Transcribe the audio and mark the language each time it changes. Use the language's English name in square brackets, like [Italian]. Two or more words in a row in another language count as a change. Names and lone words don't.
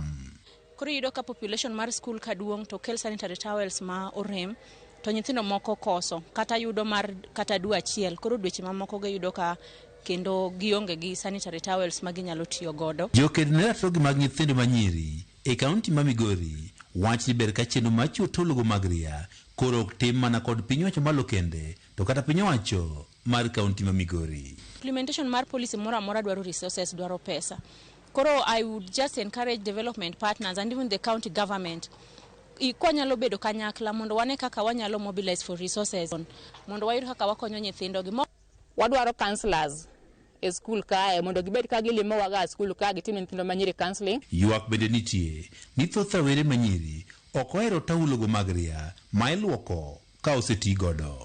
[Luo (Kenya and Tanzania)] Koro yudo ka population mar skul kaduong to kel [English] sanitary towels [Luo (Kenya and Tanzania)] ma orem, to nyithindo moko koso kata yudo mar kata dwe achiel, koro dweche mamoko ge yudo ka kendo gionge gi [English] sanitary towels [Luo (Kenya and Tanzania)] ma ginyalo tiyo godo. Joked ne ratiro mag nyithindo manyiri e kaunti ma Migori wach ni ber ka chenro mar chiwo taulogo mag ria koro ok tim mana kod piny owacho malo kende, to kata piny owacho mar kaunti ma Migori. Implementation mar policy mora mora dwaro resources, dwaro pesa. Koro [English] I would just encourage development partners and even the county government [Luo (Kenya and Tanzania)] konyalo bedo kanyakla mondo wane kaka wanyalo [English] mobilize for resources [Luo (Kenya and Tanzania)] mondo wayud kaka wakonyo nyithindo gi. Wadwaro counselors e school kae mondo gibed ka gilimo waga school ka gitimo nyithindo manyiri counseling. Ywak bende nitie ni thoth awere manyiri ok ohero taulogo mag ria ma iluoko ka oseti godo.